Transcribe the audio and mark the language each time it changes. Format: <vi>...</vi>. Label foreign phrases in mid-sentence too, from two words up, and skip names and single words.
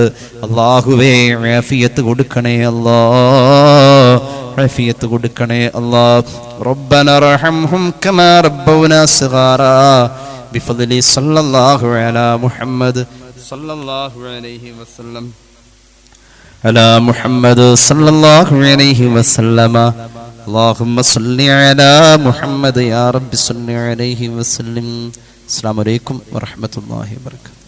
<ml>അല്ലാഹുവേ, ആഫിയത്ത് കൊടുക്കണേ അല്ലാഹ്. ആഫിയത്ത് കൊടുക്കണേ അല്ലാഹ്.</ml> <ar>ربنا ارحمهم كما ربونا صغارا بفضل صلى الله على محمد صلى الله عليه وسلم على محمد صلى الله عليه وسلم. اللهم صل على محمد يا رب صل عليه وسلم. السلام عليكم ورحمة الله وبركاته.</ar>